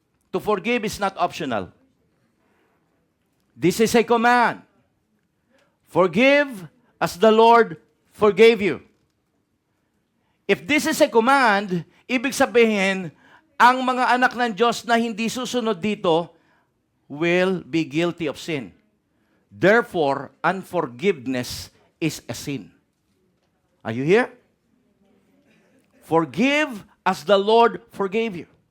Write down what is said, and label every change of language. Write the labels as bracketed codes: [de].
[en] To forgive is not optional. This is a command. Forgive as the Lord forgave you. If this is a command, [tl] ibig sabihin, ang mga anak ng Diyos na hindi susunod dito [en] will be guilty of sin. Therefore, unforgiveness is a sin. Are you here? Forgive as the Lord forgave you.